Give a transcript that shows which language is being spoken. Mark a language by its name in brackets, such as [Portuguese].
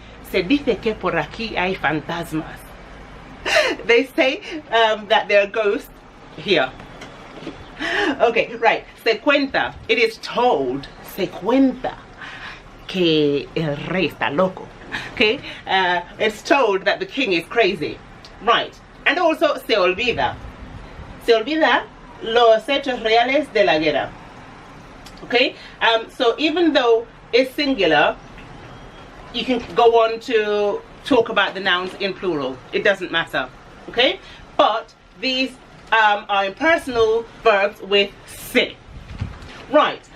[Spanish] Se dice que por aquí hay fantasmas. [English] They say that there are ghosts here. Okay, right. [Spanish] Se cuenta. [English] It is told. [Spanish] Se cuenta que el rey está loco. [English] Okay? It's told that the king is crazy. Right. And also [Spanish] se olvida. Se olvida los hechos reales de la guerra. [English] Okay? So even though it's singular, you can go on to talk about the nouns in plural. It doesn't matter. Okay? But these are impersonal verbs with se. Right.